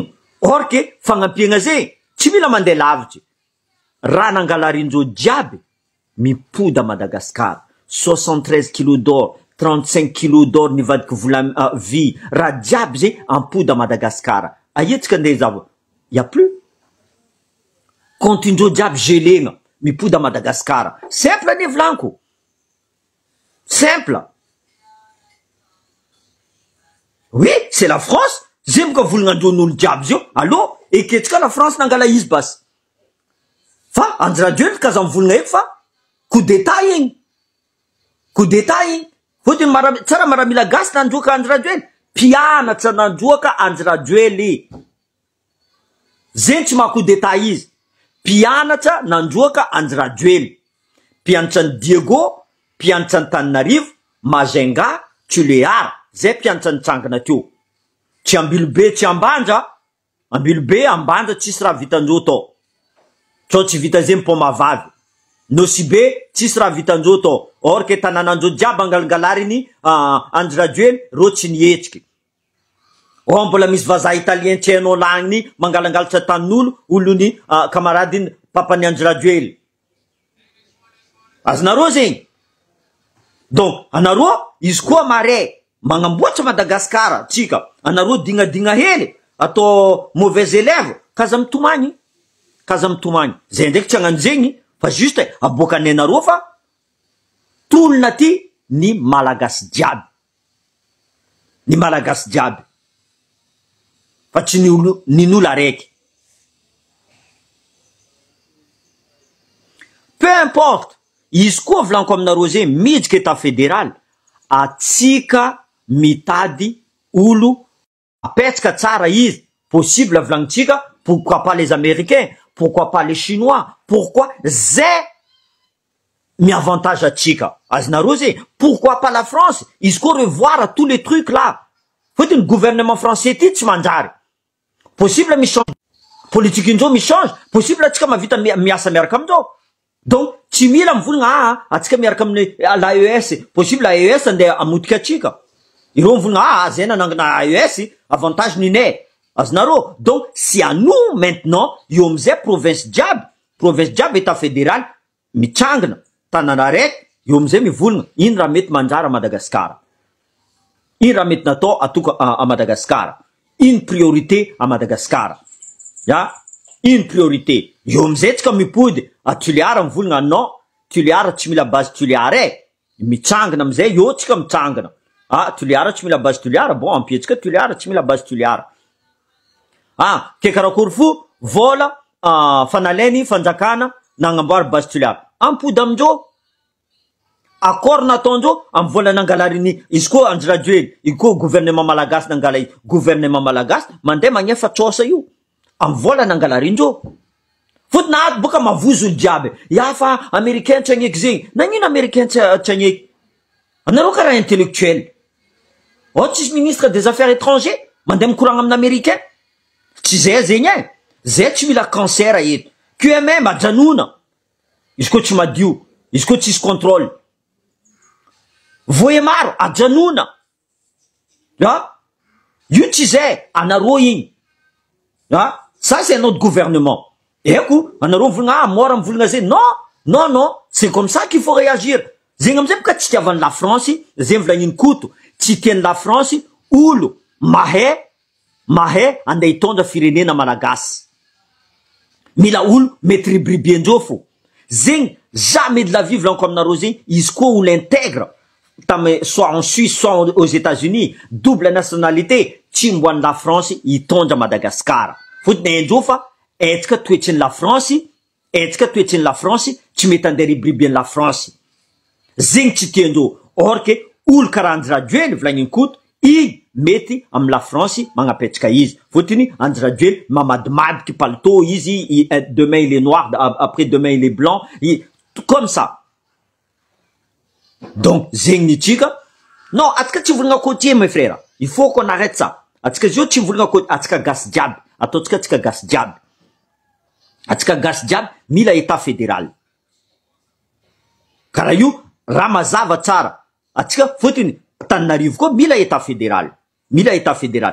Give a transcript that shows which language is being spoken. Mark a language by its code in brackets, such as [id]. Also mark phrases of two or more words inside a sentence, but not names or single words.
[mg] Or ke fagnampiagna zegny tsy mila mandeha lavitry. Raha nangalarin'jao jiaby mipody à Madagascar. [fr] 73 kilos d'or, 35 kilos d'or [mg] nivadiky vola vie. Raha jiaby zegny ampody à Madagascar. Aïetsika andeha zavo. [fr] Y a plus. [mg] Compte-ndreo jiaby gelegna mipody à Madagascar. Simple ni volaniko. Simple. [fr] Oui, c'est la France. [mg] Zay boka volagnan-dreo n'olo jiaby zio. [fr] Allô? [mg] Eketsika la France nangala izy bas. Fa Andry Rajoely kaza mivolagna eky fa [fr] coup d'état [mg] igny. [fr] Coup d'état igny. [mg] Fotiny tsara maramila gasy nandroaka Andry Rajoely. Mpianatra nandroaka Andry Rajoely. Zay tsy maha [fr] coup d'état [mg] izy. Mpianatra nandroaka Andry Rajoely. Mpianatra ny Diego, mpianatra ny Tananarivo, Mazenga, Tulear. Zay mpianatra nitsangana teo. Tsy Ambilobe, tsy Ambanja. Ambilobe, Ambanja tsisy raha vitandreo tao. Tsao tsy vita zay mpomavavy. Nosibe, tsisy raha vitandreo tao. Or ke tanànandreo jiaby angalangalarini Andry Rajoely, ro tsy nietsiky. Mbola misy vazaha italien tsy hainao lagniny mangalangalatra tanin'olo, olony kamaradiny papany Andry Rajoely. Azonareo zegny. Donc, anareo, izy koa mare, magnamboatra Madagasikara, tsika, anareo digna hely, atao [fr] mauvais élève, [mg] kaza mitomagny. Zay ndraiky tsy hagnano zegny, fa juste aboakanay anareo fa tolona ty ny malagasy jiaby. Fa tsy nin'olo araiky. [fr] Peu importe, [mg] izy koa volaniko aminareo zegny midika [fr] état fédéral, [mg] atsika mitady olo apetsaka tsara izy. Possible volanitsika, [fr] pourquoi pas les Américains, pourquoi pas les Chinois, pourquoi [mg] zay mi avantage atsika. Azonareo zegny, [fr] pourquoi pas la France? [mg] Izy koa [fr] revoir tous les trucs là. [mg] Fotiny [fr] gouvernement français [mg] ty tsy manjary. Possible mi-change. Politique indreo mi-change. Possible atsika mavita miasa miaraka amindreo. Donc, tsy mila mivolagna atsika miaraka amin'ny l'AES. Possible l'AES andeha amotika atsika. Ireo mivolagna zay nanangana AES, avantage ninay. Azonareo. [fr] Donc, c'est à nous maintenant, [mg] io amizay province jiaby [fr] état fédéral, [mg] mitsangana. Tanana araiky, io amizay mivolagna. Ino raha mety manjary à Madagascar. Ino raha mety natao atoko à Madagascar. [fr] Une priorité à Madagascar. Une priorité. [mg] Io amizay tsika mipody a Tulear mivolagna non, Tulear tsy mila base Tulear mitsangana amizay io tsika mitsangana. Tulear tsy mila base Tulear, bon ampietsika Tulear tsy mila base Tulear. Ke karakory fo vola fanalainy fanjakana nagnamboary base Tulear. Ampody amindreo. Accord nataondreo amin'ny vola nangalarini izy koa Andry Rajoely, izy koa gouvernement malagasy nangala gouvernement malagasy mandeha magnefa tsosa io amin'ny vola nangalarindreo. Fotony ato boka mavozo olo jiaby. Fa américain tsy agneky zegny. Nagnino américain tsy agneky? Anareo karaha intellectuel. Tsisy [fr] ministre des affaires étrangers [mg] mandeha mikoragna amin'ny américain. Tsy zay zegny zay tsy mila cancer eto. QMM ajanona. Izy koa tsy madio, izy koa tsisy contrôle. Voye maro ajanona. Io tsy zay anareo igny. [fr] Ça c'est notre gouvernement. [mg] Eko, anareo mivolagna mora mivolagna zay. [fr] Non, c'est comme ça qu'il faut réagir. [mg] Zegny amizay boka tsy tiavan'ny la France, zay volagniny koto. tsy tian'ny la France olo mahay andeha hitondra firenena malagasy. Mila olo mety ribribiandreo fo. Zegny [fr] jamais de la vie [mg] volaniko aminareo zegny, izy koa olo intègre [fr] soit en Suisse, soit aux États-Unis, double nationalité, [mg] tsy mboan'ny la France hitondra Madagascar. Fotony haindreo fa etsika toetsin'ny la France, tsy mety andeha ribribian'ny la France. Zegny tsy tiandreo. Or que olo karaha Andry Rajoely volagniny koto, i mety amy la France magnapetraka izy. Fotony Andry Rajoely mamadimadiky palto izy, [fr] demain il est noir, après demain il est blanc, comme ça. [mg] Donc zegny nitsika. Non, atsika tsy volagna côtier [fr] mes frères. Il faut qu'on arrête ça. [mg] Atsika zio tsy volagna côtier, atsika gasy jiaby. Ataotsika atsika gasy jiaby. Atsika gasy jiaby mila [fr] état fédéral. [mg] Karaha io raha mazava tsara. Atsika fotony Tananarivo koa mila [fr] état fédéral. [mg] Mila [fr] état fédéral.